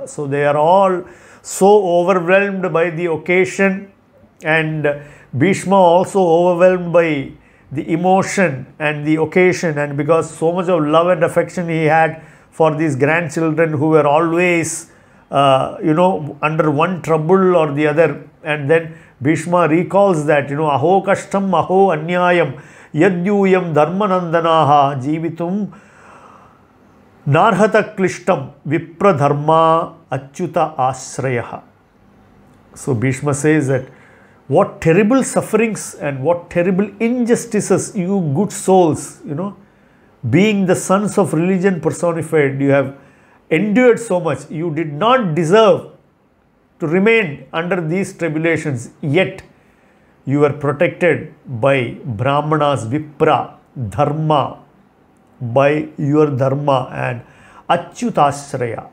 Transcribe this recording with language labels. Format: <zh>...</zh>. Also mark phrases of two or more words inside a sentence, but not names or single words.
<en>So they are all so overwhelmed by the occasion, and Bhishma also overwhelmed by the emotion and the occasion, and because so much of love and affection he had for these grandchildren who were always under one trouble or the other. And then Bhishma recalls that,</en> <sa>अहो कष्टम् अहो अन्यायम् यद्यूयम् धर्मनन्दनाः जीवितुम् नार्हथ क्लिष्टम् विप्रधर्म अच्युत आश्रयाः.</sa> <en>So Bhishma says that what terrible sufferings and what terrible injustices you good souls, being the sons of religion personified, you have endured so much. You did not deserve to remain under these tribulations, yet you were protected by Brahmanas, Vipra, Dharma, by your Dharma and Achyutashraya.</en>